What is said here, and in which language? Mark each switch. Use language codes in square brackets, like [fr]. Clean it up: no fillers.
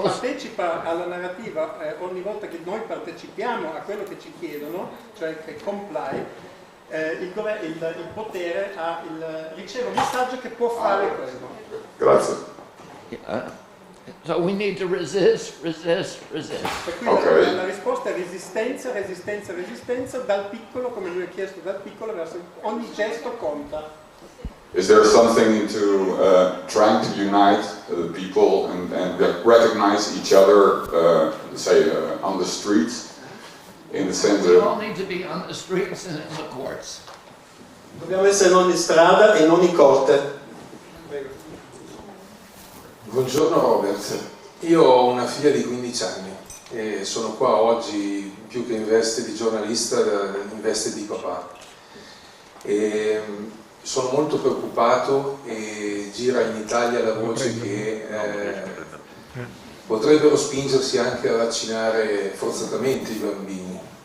[it] partecipa alla narrativa, ogni volta che noi partecipiamo a quello che ci chiedono, cioè che comply, il potere riceve un messaggio che può fare questo. Grazie. [en] So we need to resist. [it] Per cui [en] Okay. [it] la risposta è resistenza, dal piccolo, come lui ha chiesto, dal piccolo verso ogni gesto conta. [en] Is there something into trying to unite people and recognize each other, say, on the streets, in the sense We all of... need to be on the streets and in the courts. [it] Dobbiamo essere in ogni strada e in ogni corte. Buongiorno Robert, io ho una figlia di 15 anni e sono qua oggi più che in veste di giornalista, in veste di papà. E sono molto preoccupato e gira in Italia la voce che potrebbero spingersi anche a vaccinare forzatamente i bambini.